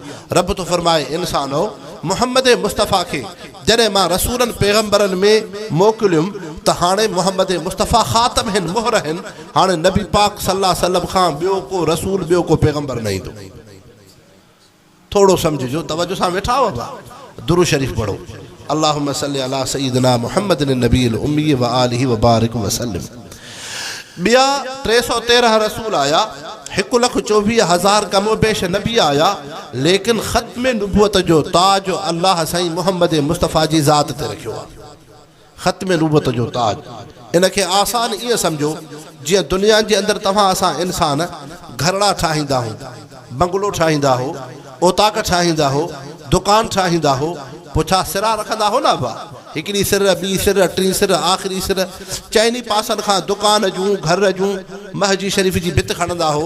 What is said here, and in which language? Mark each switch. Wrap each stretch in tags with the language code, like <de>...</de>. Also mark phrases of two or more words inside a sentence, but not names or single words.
<sd>रब थो फरमाए इंसानो मुहम्मद मुस्तफ़ा खे जॾहिं मां रसूलनि पैगंबरनि में मोकिलियुमि त हाणे मुहम्मद मुस्तफ़ा ख़ातम आहिनि, मोहर आहिनि। हाणे नबी पाक</sd> <ar>صلى الله عليه وسلم</ar> <sd>खां ॿियो को रसूल, ॿियो को पैगंबर न ईंदो। थोड़ो समझो, तवज्जो सां वेठा हो, दुरूद शरीफ पढ़ो।</sd> <ar>اللهم صل على سيدنا محمد النبي الأمي وآله وبارك وسلم.</ar> <sd>ॿिया 313 रसूल आया, 1,24,000 कमोबेश नबी आया, लेकिन ख़त्म नबूवत जो ताज अल्लाह साईं मुहम्मद मुस्तफ़ा जी ज़ात ते रखियो आहे। ख़त्म नबूवत जो ताज, इनखे आसान ईअं सम्झो जीअं दुनिया जे अंदरि तव्हां असां इंसान घरड़ा ठाहींदा आहियूं, बंगलो ठाहींदा हो, ओताक ठाहींदा हो, दुकान ठाहींदा हो, पुछा सिरा रखंदा हो ना बा, हिकिड़ी सिर, ॿी सिर, टी सिर, आख़िरी सिर, चइनी पासनि खां दुकान जूं, घर जूं, महजी शरीफ़ जी भित खणंदा हो।</sd>